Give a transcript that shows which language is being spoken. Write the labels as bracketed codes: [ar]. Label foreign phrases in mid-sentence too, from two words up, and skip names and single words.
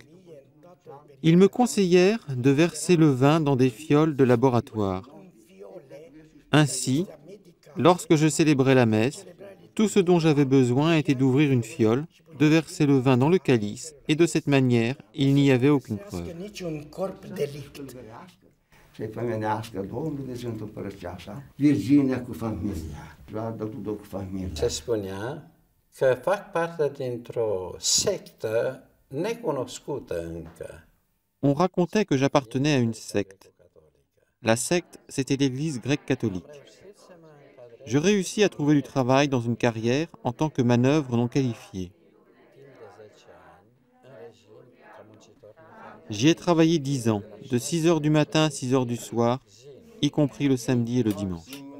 [fr] Ils me conseillèrent de verser le vin dans des fioles de laboratoire. Ainsi, lorsque je célébrais la messe, tout ce dont j'avais besoin était d'ouvrir une fiole, de verser le vin dans le calice, et de cette manière, il n'y avait aucune preuve. [ro] Se spunea că fac parte dintr-o sectă necunoscută încă. [fr] On racontait que j'appartenais à une secte. La secte, c'était l'Église grecque catholique. Je réussis à trouver du travail dans une carrière en tant que manœuvre non qualifiée. J'y ai travaillé 10 ans, de 6 heures du matin à 6 heures du soir, y compris le samedi et le dimanche.